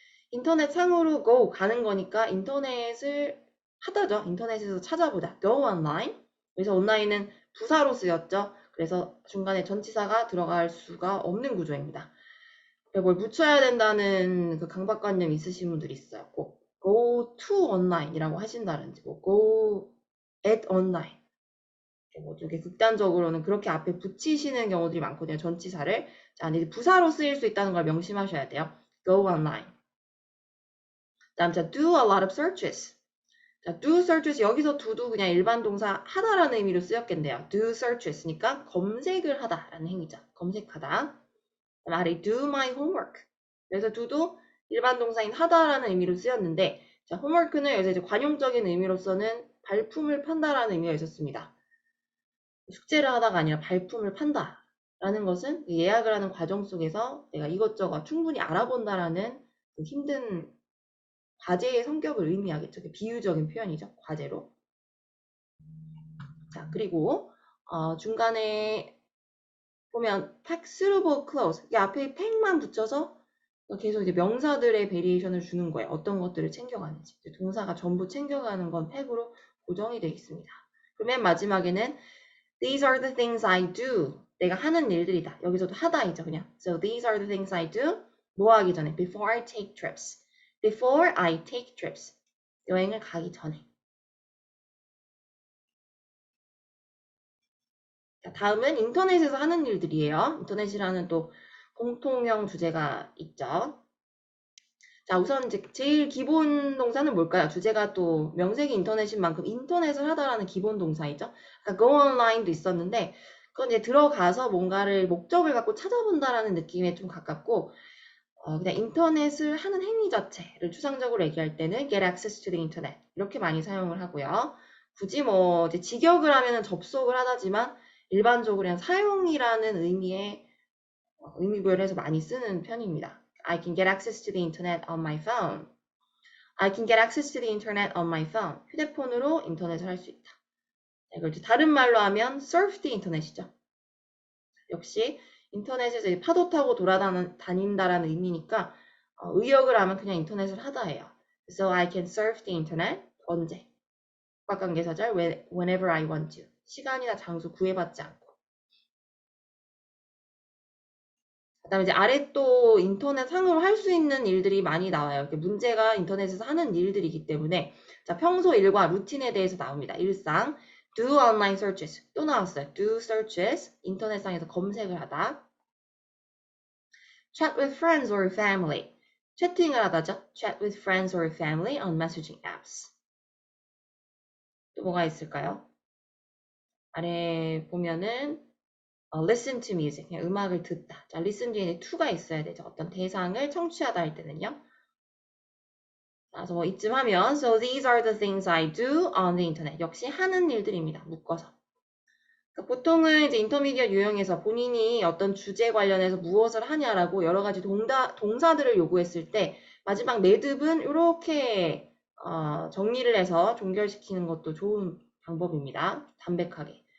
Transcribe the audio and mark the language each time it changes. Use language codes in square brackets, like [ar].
[ko] 인터넷 상으로 go 가는 거니까 인터넷을 하다죠. 인터넷에서 찾아보다. [en] go online. [ko] 그래서 온라인은 부사로 쓰였죠. 그래서 중간에 전치사가 들어갈 수가 없는 구조입니다. 뭘 붙여야 된다는 그 강박관념 있으신 분들이 있어요. [en] 꼭 go to online이라고 하신다든지 뭐 go at online. [ko] 뭐 되게 극단적으로는 그렇게 앞에 붙이시는 경우들이 많거든요. 전치사를. 자, 근데 부사로 쓰일 수 있다는 걸 명심하셔야 돼요. [en] go online. 다음 자, do a lot of searches. [ko] 자, [en] do searches [ko] 여기서 do도 그냥 일반 동사 하다라는 의미로 쓰였겠네요. [en] do searches [ko] 니까 검색을 하다라는 행위죠. 검색하다. [en] 아래 do my homework. [ko] 그래서 do도 일반 동사인 하다라는 의미로 쓰였는데 자, homework는 여기서 이제 관용적인 의미로서는 발품을 판다라는 의미가 있었습니다. 숙제를 하다가 아니라 발품을 판다라는 것은 예약을 하는 과정 속에서 내가 이것저것 충분히 알아본다라는 그 힘든 과제의 성격을 의미하겠죠. 비유적인 표현이죠. 과제로. 자, 그리고 중간에 보면 [en] pack suitable clothes. [ko] 이 앞에 pack만 붙여서 계속 이제 명사들의 베리에이션을 주는 거예요. 어떤 것들을 챙겨가는지. 동사가 전부 챙겨가는 건 pack으로 고정이 되어 있습니다. 그럼 맨 마지막에는 [en] These are the things I do. [ko] 내가 하는 일들이다. 여기서도 하다이죠, 그냥. [en] So these are the things I do. [ko] 뭐 하기 전에? [en] Before I take trips. Before I take trips. [ko] 여행을 가기 전에. 자, 다음은 인터넷에서 하는 일들이에요. 인터넷이라는 또 공통형 주제가 있죠. 자, 우선 이제 제일 기본 동사는 뭘까요? 주제가 또 명색이 인터넷인 만큼 인터넷을 하다라는 기본 동사이죠. 그러니까 [en] go online [ko] 도 있었는데 그건 이제 들어가서 뭔가를 목적을 갖고 찾아본다라는 느낌에 좀 가깝고 그냥 인터넷을 하는 행위 자체를 추상적으로 얘기할 때는 [en] get access to the internet [ko] 이렇게 많이 사용을 하고요. 굳이 뭐 이제 직역을 하면은 접속을 하다지만 일반적으로 그냥 사용이라는 의미의 의미 부여를 해서 많이 쓰는 편입니다. [en] I can get access to the internet on my phone. I can get access to the internet on my phone. [ko] 휴대폰으로 인터넷을 할 수 있다. 이걸 이제 다른 말로 하면 [en] surf the internet [ko] 이죠. 역시 인터넷에서 파도 타고 돌아다닌다라는 의미니까 의역을 하면 그냥 인터넷을 하다예요. [en] So I can surf the internet. [ko] 언제? [en] 박관계사절 whenever I want to. [ko] 시간이나 장소 구애받지 않고. 그다음에 이제 아래 또 인터넷 상으로 할 수 있는 일들이 많이 나와요. 문제가 인터넷에서 하는 일들이기 때문에 자, 평소 일과 루틴에 대해서 나옵니다. 일상, [en] do online searches [ko] 또 나왔어요. [en] do searches [ko] 인터넷상에서 검색을 하다. [en] chat with friends or family [ko] 채팅을 하다죠. [en] chat with friends or family on messaging apps. [ko] 또 뭐가 있을까요? 아래 보면은 [en] listen to music, [ko] 그냥 음악을 듣다. 자, listen 뒤에 to가 있어야 되죠. 어떤 대상을 청취하다 할 때는요. 그래서 뭐 이쯤 하면 [en] so these are the things I do on the internet. [ko] 역시 하는 일들입니다. 묶어서. 그러니까 보통은 이제 인터미디엇 유형에서 본인이 어떤 주제 관련해서 무엇을 하냐라고 여러 가지 동사들을 요구했을 때 마지막 매듭은 이렇게 정리를 해서 종결시키는 것도 좋은 방법입니다. 담백하게.